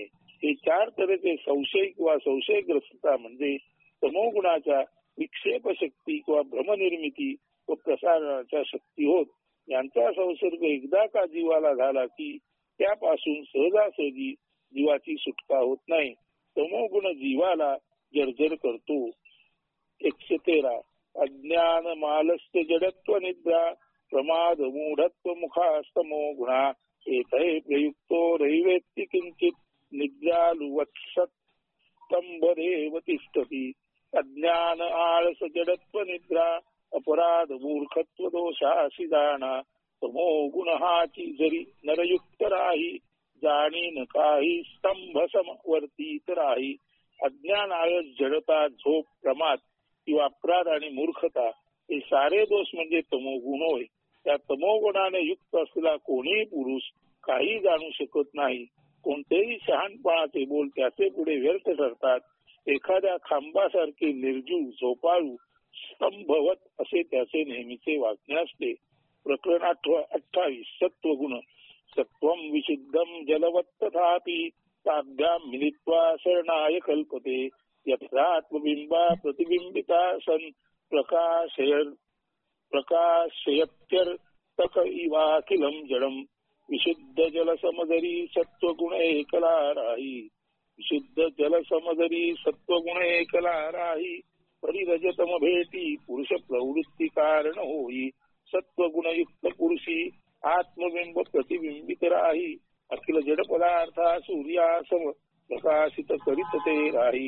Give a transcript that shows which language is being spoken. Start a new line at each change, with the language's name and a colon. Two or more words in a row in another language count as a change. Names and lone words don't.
Marathi: हे चार तऱ्हेचे संशय किंवा संशयग्रस्तता म्हणजे तमोगुणाच्या विक्षेप शक्ती किंवा भ्रमनिर्मिती व प्रसारणाच्या शक्ती होत. यांचा संसर्ग एकदा का जीवाला झाला की त्यापासून सहजासहजी जीवाची सुटका होत नाही. तमोगुण जीवाला जर्जर करतो.
Sanskrit: 113 अज्ञान मालस्य जडत्व निद्रा प्रमाद मूढत्व मुखास्तमो गुणा एतै प्रयुक्तो रैवेत्ति किंचित निद्रालुवत्सत्तंभदेव तिष्ठति.
Marathi: अज्ञान आळस जडत्व निद्रा अपराध मूर्खत्व दोषासी जाणा. तमो गुण हाची जरी नरयुक्त राही जाणीन काही स्तंभ समवर्तीत राही. अज्ञान आळस जडता झोप प्रमाद किंवा अपराध आणि मूर्खता हे सारे दोष म्हणजे तमोगुण होय. त्या तमोगुणाने युक्त असलेला कोणीही पुरुष काही जाणू शकत नाही. कोणतेही शहाणपणाचे बोल त्याचे पुढे व्यर्थ ठरतात. एखाद्या खांबासारखे निर्जीव झोपाळू स्तंभवत असे त्याचे नेहमीचे वागणे असते. प्रकरण 28 सत्वगुण.
Sanskrit: सत्वम विशुद्धम जलवत तथापि ताभ्याम मिलित्वा शरणाय कल्पते. यथात्मबिंबा प्रतिबिंबिता सन प्रकाशयत्यर्तक इवाखिलम जडम.
Marathi: विशुद्ध जल समदरी सत्वगुण एकला राही. विशुद्ध जल समदरी सत्वगुण एकला राही. परिरजतम भेटी पुरुष प्रवृत्ती कारण होई. सत्वगुणयुक्त पुरुषी आत्मबिंब प्रतिबिंबित राही. अखिल जड पदार्था सूर्यासम प्रकाशित करीत ते राही.